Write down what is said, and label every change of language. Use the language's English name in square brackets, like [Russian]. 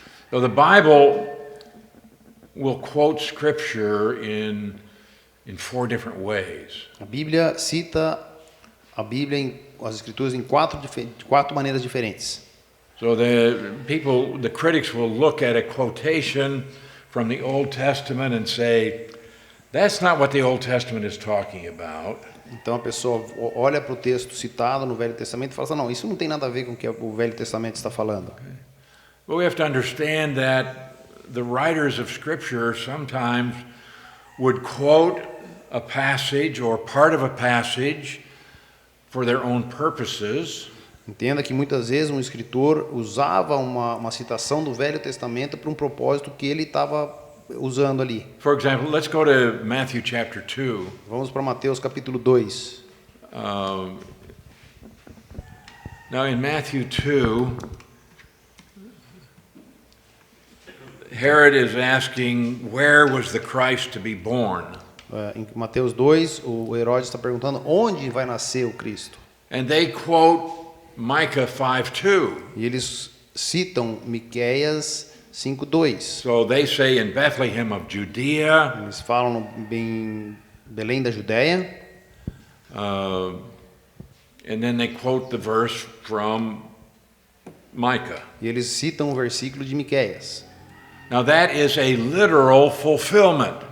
[English] So the Bible will quote scripture in 4 different ways. [Portuguese] A Bíblia cita as escrituras em quatro maneiras diferentes. [English] So the critics will look at a quotation from the Old Testament and say, that's not what the Old Testament is talking about. [Portuguese] Então a pessoa olha para o texto citado no Velho Testamento e fala assim, não, isso não tem nada a ver com o que o Velho Testamento está falando. [English] But we have to understand that the writers of Scripture sometimes would quote a passage or part of a passage for their own purposes. [Portuguese] Entenda que muitas vezes um escritor usava uma citação do Velho Testamento para um propósito que ele estava usando ali. [English] For example, let's go to Matthew chapter 2. [Portuguese] Vamos para Mateus capítulo 2. [English] Now in Matthew 2, Herod is asking, where was the Christ to be born? [Portuguese] Em Mateus 2, o Herodes está perguntando onde vai nascer o Cristo. [English] And they quote Micah 5:2. [Portuguese] E eles citam Miqueias 5:2. [English] So they say in Bethlehem of Judea. [Portuguese] Eles falam em Belém da Judéia. [English] And then they quote the verse from Micah. [Portuguese] E eles citam o versículo de Miqueias. [English] Now that is a literal fulfillment.